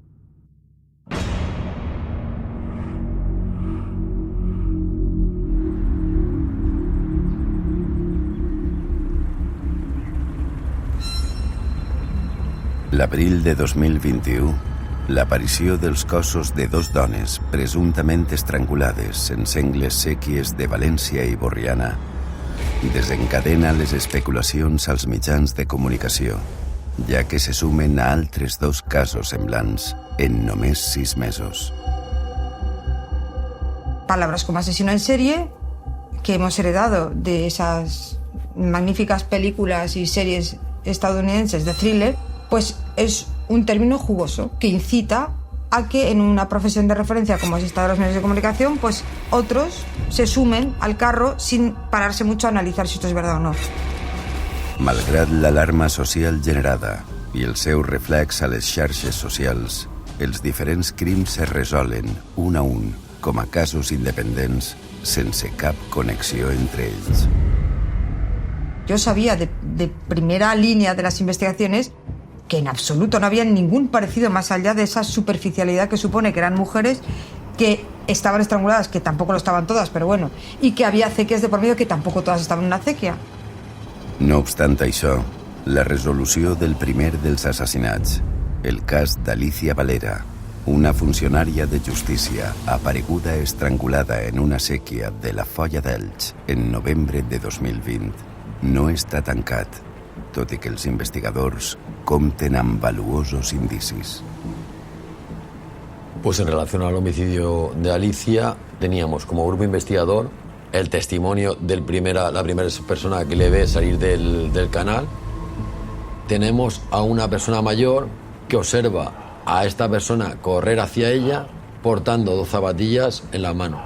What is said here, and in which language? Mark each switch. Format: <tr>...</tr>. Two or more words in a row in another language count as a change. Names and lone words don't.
<ca>L'abril de 2021, l'aparició dels cossos de dos dones presumptament estrangulades en sengles séquies de València i Borriana desencadena les especulacions als mitjans de comunicació, ja que se sumen a altres dos casos semblants en només 6 mesos.</ca> <es>Palabras como asesino en serie, que hemos heredado de esas magníficas películas y series estadounidenses de thriller, pues es un término jugoso que incita a que en una profesión de referencia como es esta de los medios de comunicación, pues otros se sumen al carro sin pararse mucho a analizar si esto es verdad o no.</es> <ca>Malgrat l'alarma social generada i el seu reflex a les xarxes socials, els diferents crims es resolen un a un com a casos independents sense cap connexió entre ells.</ca> <es>Yo sabía de primera línea de las investigaciones que en absoluto no había ningún parecido más allá de esa superficialidad que supone que eran mujeres que estaban estranguladas, que tampoco lo estaban todas, pero bueno, y que había acequias de por medio, que tampoco todas estaban en una acequia.</es> <ca>No obstant això, la resolució del primer dels assassinats, el cas d'Alicia Valera, una funcionària de justícia apareguda estrangulada en una séquia de la Foia d'Elx en novembre de 2020, no està tancat, tot i que els investigadors compten amb valuosos indicis.</ca> <es>Pues en relación al homicidio de Alicia, teníamos como grupo investigador el testimonio de la primera persona que le ve salir del canal. Tenemos a una persona mayor que observa a esta persona correr hacia ella portando 2 zapatillas en la mano.</es>